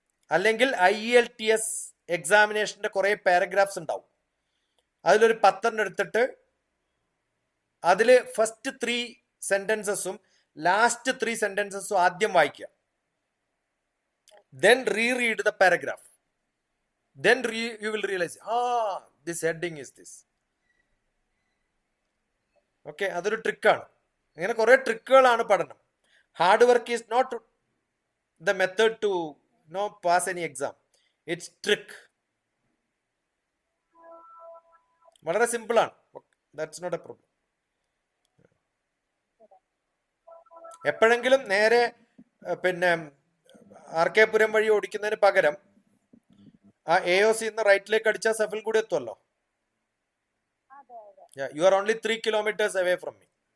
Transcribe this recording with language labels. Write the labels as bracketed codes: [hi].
[ml] അല്ലെങ്കിൽ IELTS എക്സാമിനേഷന്റെ കുറേ paragraphs ഉണ്ടാവും. അതിലൊരു 10 എടുത്തിട്ട് അതില് ഫസ്റ്റ് 3 സെന്റൻസസും ലാസ്റ്റ് 3 സെന്റൻസസും ആദ്യം വായിക്കുക. [en] Then reread the paragraph. Then you will realize, this heading is this. [ml] Okay, അതൊരു ട്രിക്കാണ്. ഇങ്ങനെ കുറെ ട്രിക്കുകളാണ് പഠനം. [en] Hard work is not the method to pass any exam. It's trick. [ml] വളരെ സിമ്പിൾ ആണ്. [en] That's not a problem. [ml] എപ്പോഴെങ്കിലും നേരെ പിന്നെ RK പുരം വഴി ഓടിക്കുന്നതിന് പകരം ആ AOC റൈറ്റിലേക്ക് അടിച്ചാൽ സഫിൽ കൂടി എത്തുമല്ലോ. [en] You are only 3 kilometers away from me.